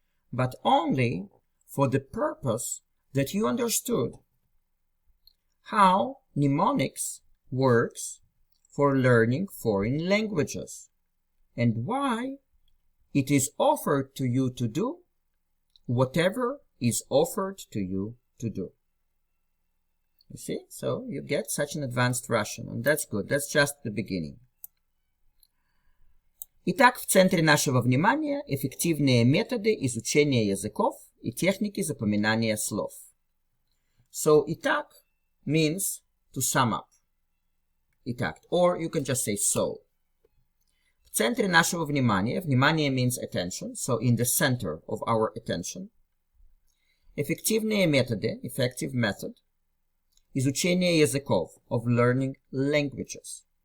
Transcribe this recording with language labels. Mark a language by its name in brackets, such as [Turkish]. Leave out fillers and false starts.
[English] But only for the purpose that you understood how mnemonics works for learning foreign languages and why it is offered to you to do whatever is offered to you to do. You see? So you get such an advanced Russian, and that's good. That's just the beginning. [Russian] Итак, в центре нашего внимания эффективные методы изучения языков и техники запоминания слов. [English] So, итак means to sum up. Итак, or you can just say so. [Russian] В центре нашего внимания, [English] внимание means attention, so in the center of our attention. [Russian] Эффективные методы, [English] effective method, [Russian] изучения языков, [English] of learning languages.